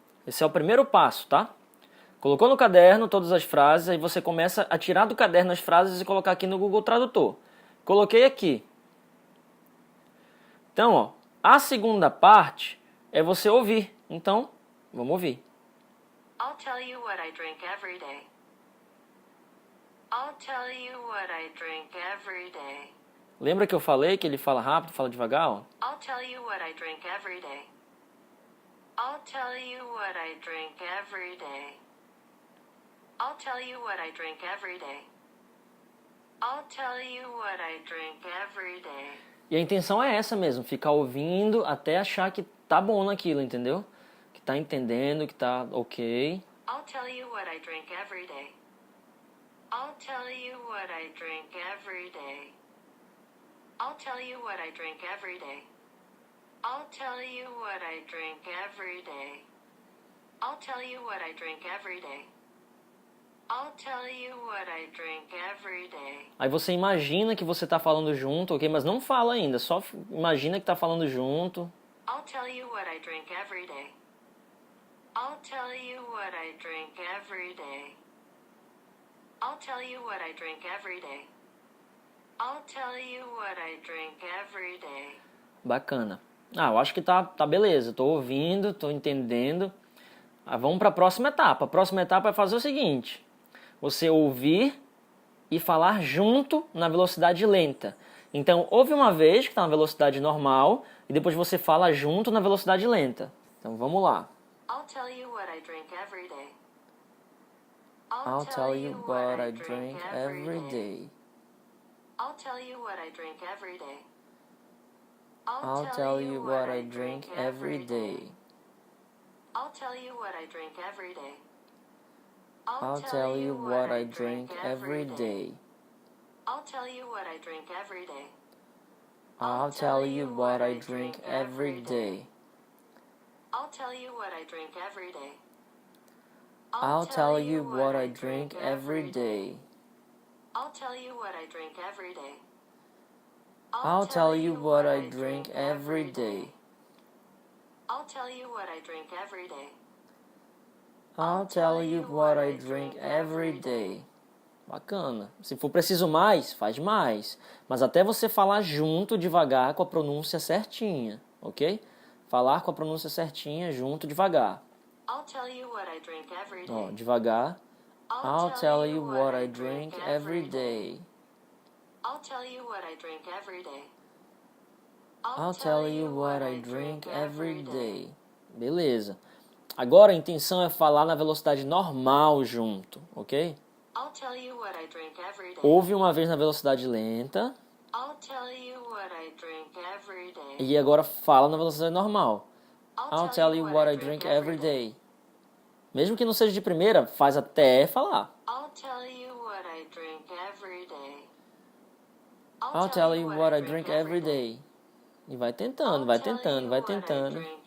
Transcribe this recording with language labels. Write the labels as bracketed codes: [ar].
[pt] Esse é o primeiro passo, tá? Colocou no caderno todas as frases, aí você começa a tirar do caderno as frases e colocar aqui no Google Tradutor. Coloquei aqui. Então, ó, a segunda parte é você ouvir. Então, vamos ouvir. [en] I'll tell you what I drink every day. I'll tell you what I drink every day. [pt] Lembra que eu falei que ele fala rápido, fala devagar? Ó? [en] I'll tell you what I drink every day. I'll tell you what I drink every day. I'll tell you what I drink every day. I'll tell you what I drink every day. [pt] E a intenção é essa mesmo, ficar ouvindo até achar que tá bom naquilo, entendeu? Que tá entendendo, que tá ok. [en] I'll tell you what I drink every day. I'll tell you what I drink every day. I'll tell you what I drink every day. I'll tell you what I drink every day. I'll tell you what I drink every day. I'll tell you what I drink every day. [pt] Aí você imagina que você tá falando junto, ok? Mas não fala ainda, só imagina que tá falando junto. [en] I'll tell you what I drink every day. I'll tell you what I drink every day. I'll tell you what I drink every day. I'll tell you what I drink every day. [pt] Bacana. Eu acho que tá beleza. Tô ouvindo, tô entendendo. Vamos para a próxima etapa. A próxima etapa é fazer o seguinte: você ouvir e falar junto na velocidade lenta. Então, ouve uma vez que está na velocidade normal e depois você fala junto na velocidade lenta. Então, vamos lá. [en] I'll tell you what I drink every day. I'll tell you what I drink every day. I'll tell you what I drink every day. I'll tell you what I drink every day. I'll tell you what I drink every day. I'll tell you what I drink every day. I'll tell you what I drink every day. I'll tell you what I drink every day. I'll tell you what I drink every day. I'll tell you what I drink every day. I'll tell you what I drink every day. I'll tell you what I drink every day. I'll tell you what I drink every day. I'll tell you what I drink every day. [pt] Bacana. Se for preciso mais, faz mais. Mas até você falar junto, devagar, com a pronúncia certinha, ok? Falar com a pronúncia certinha, junto, devagar. [en] I'll tell you what I drink every day. [pt] Ó, devagar. [en] I'll tell you what I drink every day. I'll tell you what I drink every day. I'll tell you what I drink every day. [pt] Beleza. Agora a intenção é falar na velocidade normal junto, ok? [en] I'll tell you what I drink every day. [pt] Ouve uma vez na velocidade lenta. [en] I'll tell you what I drink every day. [pt] E agora fala na velocidade normal. [en] I'll tell you what I drink every day. [pt] Mesmo que não seja de primeira, faz até falar. [en] I'll tell you what I drink every day. I'll tell you what I drink every day. [pt] E vai tentando, vai tentando, vai tentando.